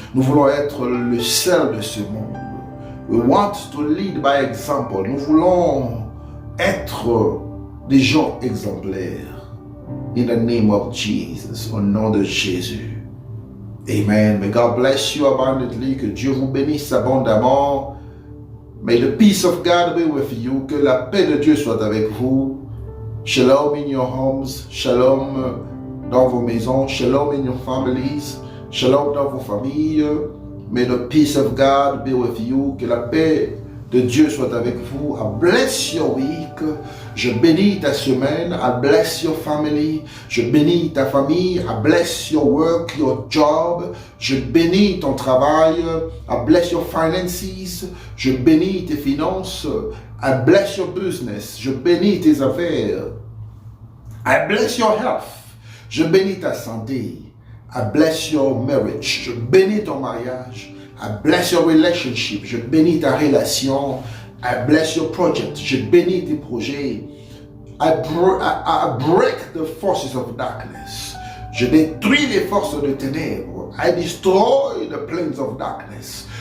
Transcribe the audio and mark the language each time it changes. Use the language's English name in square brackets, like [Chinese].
[French] Nous voulons être le sel de ce monde. [English] We want to lead by example. [French] Nous voulons être des gens exemplaires. [English] In the name of Jesus. [French] Au nom de Jésus. [English] Amen. May God bless you abundantly. [French] Que Dieu vous bénisse abondamment. [English] May the peace of God be with you. [French] Que la paix de Dieu soit avec vous. [English] Shalom in your homes. [French] Shalom dans vos maisons. [English] Shalom in your families. [French] Shalom dans vos familles. [English] May the peace of God be with you. [French] Que la paix de Dieu soit avec vous. [English] I bless your week. [French] Je bénis ta semaine. [English] I bless your family. [French] Je bénis ta famille. [English] I bless your work, your job. [French] Je bénis ton travail. [English] I bless your finances. [French] Je bénis tes finances. [English] I bless your business. [French] Je bénis tes affaires. [English] I bless your health. [French] Je bénis ta santé. [English] I bless your marriage. [French] Je bénis ton mariage. [English] I bless your relationship. [French] Je bénis ta relation. [English] I bless your project. [French] Je bénis tes projets. [English] I break the forces of darkness. [French] Je détruis les forces de ténèbres. [English] I destroy the plans of darkness.